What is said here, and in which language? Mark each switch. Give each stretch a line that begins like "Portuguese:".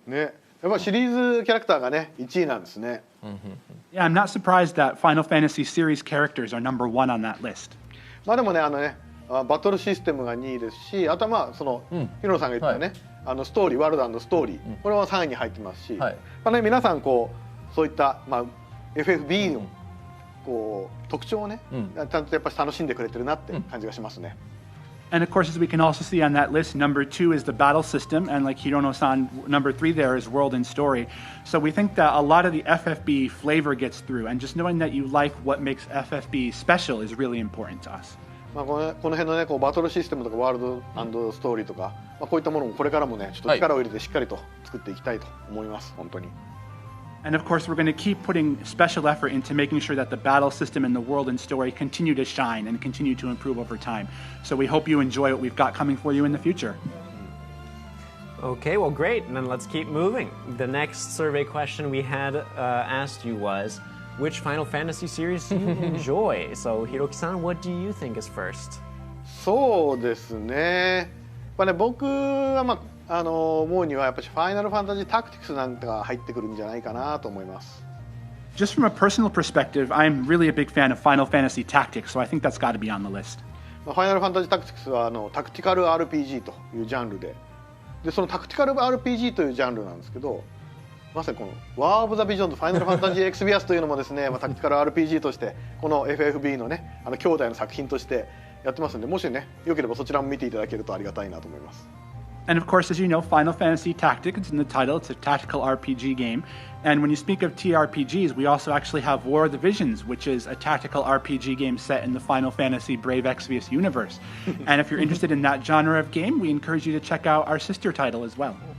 Japanese: ね、やっぱシリーズキャラクターがね1位なんですね。
English: Yeah, I'm not surprised that Final Fantasy series characters are number one on that list.
Japanese: まあでもねバトルシステムが2位ですし、あとはまあそのヒロさんが言ったね、ストーリーワールド&ストーリー、これは3位に入ってますし、まあね皆さんこうそういったまあ FFB のこう特徴をね、ちゃんとやっぱり楽しんでくれてるなって感じがしますね。
English: And of course, as we can also see on that list, number 2 is the battle system, and like Hirono-san, number 3 there is world and story. So we think that a lot of the FFB flavor gets through, and just knowing that you like what makes FFB special is really important to us.
Japanese: まあこの辺のねこうバトルシステムとかワールド&ストーリーとか、まあこういったものもこれからもねちょっと力を入れてしっかりと作っていきたいと思います本当に。
English: And of course, we're going to keep putting special effort into making sure that the battle system and the world and story continue to shine and continue to improve over time. So we hope you enjoy what we've got coming for you in the future. Okay, well, great. And then let's keep moving. The next survey question we had asked you was, which Final Fantasy series do you enjoy? So, Hiroki-san, what do you think is first?
Japanese: そうですね。まあね僕はまあ思うにはやっぱりファイナルファンタジータクティクスなんかが入ってくるんじゃないかなと思います。
English: Just from a personal perspective, I'm really a big fan of Final Fantasy Tactics, so I think that's got to be on the list.
Japanese: ファイナルファンタジータクティクスはタクティカル RPG というジャンルで、そのタクティカル RPG というジャンルなんですけど、まさにこのワー・オブ・ザ・ビジョンとファイナルファンタジー・エクスビアスというのもですね、タクティカル RPG としてこの FFB のね兄弟の作品としてやってますんで、もしねよければそちらも見ていただけるとありがたいなと思います。
English: And of course, as you know, Final Fantasy Tactics, in the title, it's a tactical RPG game. And when you speak of TRPGs, we also actually have War of the Visions, which is a tactical RPG game set in the Final Fantasy Brave Exvius universe. And if you're interested in that genre of game, we encourage you to check out our sister title as well.